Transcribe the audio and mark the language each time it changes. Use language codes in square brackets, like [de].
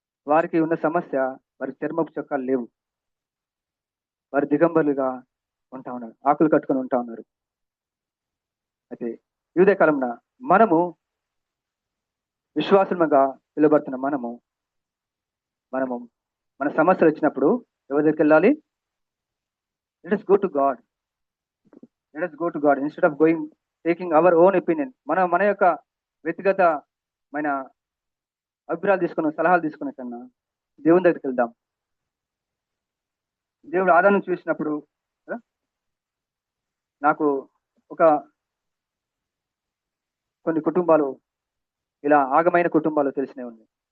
[te] వారికి ఉన్న సమస్య, వారి చర్మపు చొక్కాలు లేవు, వారి దిగంబరులుగా ఉంటా ఉన్నారు, ఆకులు కట్టుకొని ఉంటా ఉన్నారు. అయితే యూదే కాలంలో మనము విశ్వాసముగా పిలువబడుతున్న మనము మన సమస్యలు వచ్చినప్పుడు ఎవరి దగ్గరికి వెళ్ళాలి? [en] Let us go to God. Let us go to God instead of going taking our own opinion. [te] మన యొక్క వ్యక్తిగతమైన అభిప్రాయాలు తీసుకున్న సలహాలు తీసుకునే కన్నా దేవుని దగ్గరికి వెళ్దాం. దేవుడు ఆదాను చూసినప్పుడు నాకు ఒక కొన్ని కుటుంబాలు ఇలా ఆగమైన కుటుంబాలు తెలిసినవి ఉన్నాయి.